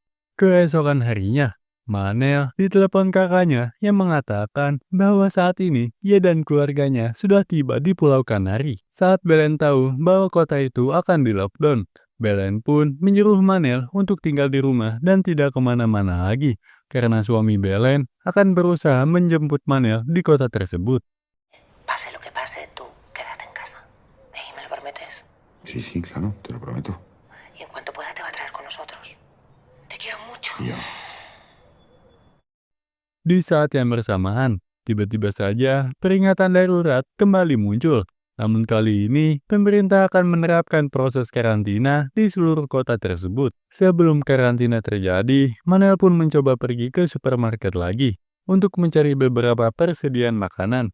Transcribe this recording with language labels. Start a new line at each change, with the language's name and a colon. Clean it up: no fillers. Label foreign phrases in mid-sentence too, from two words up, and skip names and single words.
Indonesian: Keesokan harinya, Manel ditelepon kakaknya yang mengatakan bahwa saat ini ia dan keluarganya sudah tiba di Pulau Kanari. Saat Belen tahu bahwa kota itu akan di-lockdown, Belen pun menyuruh Manel untuk tinggal di rumah dan tidak kemana-mana lagi, karena suami Belen akan berusaha menjemput Manel di kota tersebut.
Spanish: Pase lo que pase, tú quédate en casa. ¿Me lo prometes? Sí, sí, claro, te lo prometo. Y en cuanto pueda te va a traer con nosotros. Te quiero mucho. Y yo.
Indonesian: Di saat yang bersamaan, tiba-tiba saja peringatan darurat kembali muncul. Namun kali ini, pemerintah akan menerapkan proses karantina di seluruh kota tersebut. Sebelum karantina terjadi, Manel pun mencoba pergi ke supermarket lagi untuk mencari beberapa persediaan makanan.